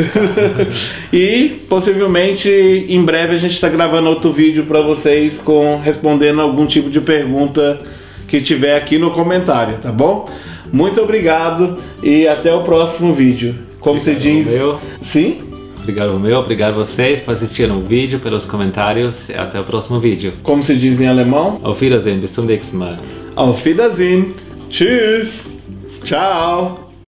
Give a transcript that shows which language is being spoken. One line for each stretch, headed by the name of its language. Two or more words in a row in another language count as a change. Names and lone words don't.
Portuguese: E possivelmente em breve a gente está gravando outro vídeo para vocês respondendo algum tipo de pergunta que tiver aqui no comentário, tá bom? Muito obrigado e até o próximo vídeo. Como você diz? Romeu. Sim? Obrigado, Romeu. Obrigado a vocês por assistirem o vídeo, pelos comentários. E até o próximo vídeo. Como se diz em alemão?
German: Auf Wiedersehen, bis zum nächsten Mal. Auf Wiedersehen. Tschüss.
Portuguese: Tchau.